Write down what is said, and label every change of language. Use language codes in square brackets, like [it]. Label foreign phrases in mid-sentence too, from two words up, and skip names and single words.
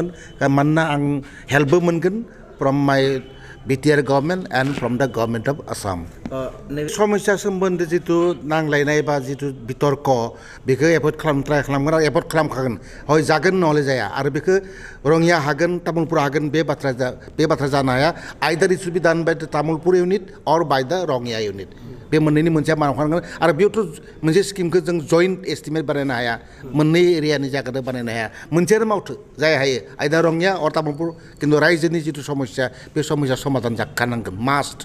[brx] मानोना आं हेल्पबो मोनगोन [en] from my BTR government and from the government of Assam [brx] समस्या सोमोन्दै जिथु नांलायनाय बा जिथु बितर्क बेखौ एभयड खालामनो ट्राइ खालामगोन आरो एभयड खालामखागोन हय जागोन नहले जाया आरो बेखौ रङिया हागोन तामुलपुर हागोन बे बाथ्रा जानो हाया [en] either it should be done by the Tamulpur unit और by the Rangiya unit [brx] बे मोननैनि मोनसेया मावखानांगोन आरो बेयावथ' मोनसे स्किमखौ जों [en] joint estimate [brx] बानायनो हाया मोननै एरियानि जायगाजों बानायनो हाया मोनसेयानो मावथो जाय हायो आइदार रङिया और तामुलपुर खिन्थु रायजोनि जिथु समस्या बे समस्या समाधान जाखानांगोन मास्ट